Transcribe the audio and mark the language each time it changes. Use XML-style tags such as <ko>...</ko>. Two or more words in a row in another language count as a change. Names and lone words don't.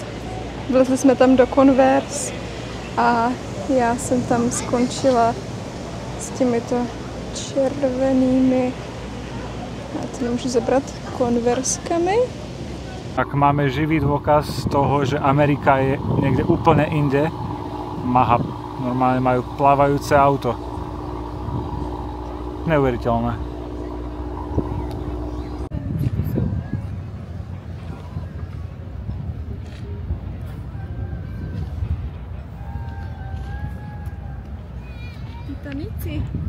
<cs>Vlezli jsme tam do Converse a já jsem tam skončila s těmito červenými, já to nemůžu zabrat, Converskami.</cs> <sk>Tak máme živý dôkaz toho, že Amerika je niekde úplne inde. Normálne majú plávajúce auto. Neuveriteľné. Titaníci.</sk>